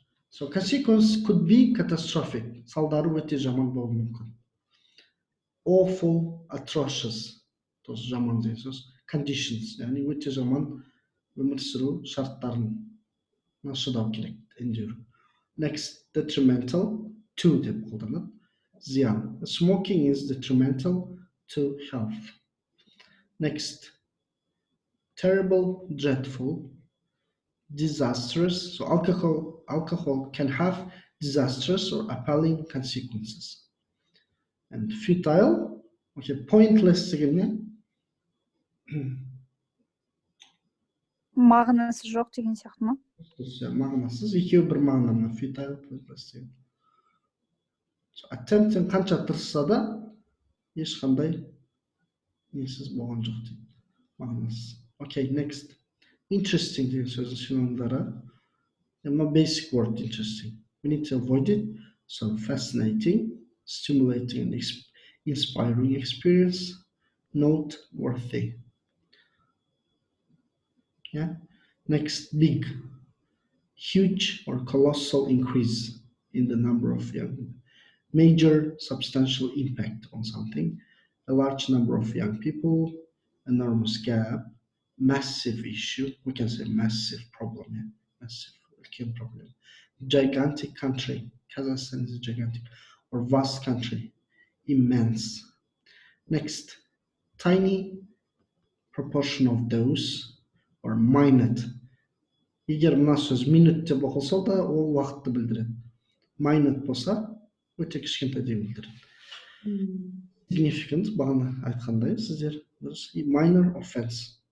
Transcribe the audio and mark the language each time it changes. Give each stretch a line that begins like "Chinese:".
English: So, consequence could be catastrophic.
Kazakh: Салдары өте жаман болуы мүмкін.
English: Awful, atrocious.
Russian: Тоже
Kazakh: жаман деген сөз. Conditions, яғни өте жаман өмір сүру шарттарын шыдау керек, endure.
English: Next, detrimental, to
Kazakh: деп қолданады. Зиян.
English: Smoking is detrimental to health. Next, terrible, dreadful, disastrous. So alcohol can have disastrous or appalling consequences. And futile, okay, pointless
Kazakh: дегеннен Мағынасы жоқ деген сияқты ма? Мағынасыз, екеуі бір мағына, futile, pointless деген. Attempting қанша тырысса да ешқандай несіз болған жоқ дейді. Мағынасыз.
English: Okay, next.
Kazakh: Interesting деген сөздің синонимдары.
English: Мына basic word interesting. We need to avoid it. So fascinating, stimulating and inspiring experience, noteworthy. Next, big, huge or colossal increase in the number of young people. Major, substantial impact on something. A large number of young people, enormous gap, massive issue. We can say massive problem. Massive problem. Gigantic country. Kazakhstan is gigantic. Or vast country. Immense. Next, tiny, proportion of those or minute.
Kazakh: Егер мына сөз minute деп оқылса да ол уақытты білдіреді. Minute болса өте кішкентай деп білдіреді. Significant бағана айтқандай сіздер
English: minor offense.